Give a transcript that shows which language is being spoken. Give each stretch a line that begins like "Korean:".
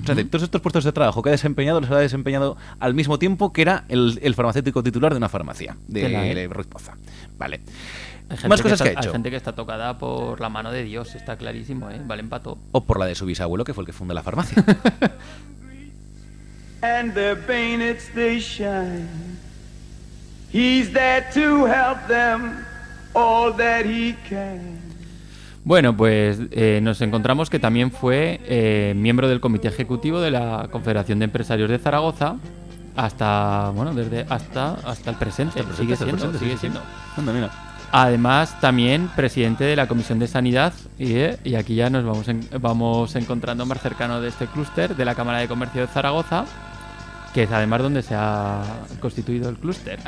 Spanish: O sea, todos estos puestos de trabajo que ha desempeñado los ha desempeñado al mismo tiempo que era el farmacéutico titular de una farmacia, de Ruiz Poza. Vale. Más cosas que ha hecho. Hay gente que está tocada por la mano de Dios, está clarísimo, ¿eh? Vale para todo. O por la de su bisabuelo, que fue el que fundó la farmacia.
English: And their bayonets they shine. He's there to help them all that he can.
Spanish: Bueno, pues nos encontramos que también fue miembro del comité ejecutivo de la Confederación de Empresarios de Zaragoza hasta el presente. Sigue siendo. Además, también presidente de la Comisión de Sanidad, y aquí ya nos vamos encontrando más cercano de este clúster, de la Cámara de Comercio de Zaragoza, que es además donde se ha constituido el clúster.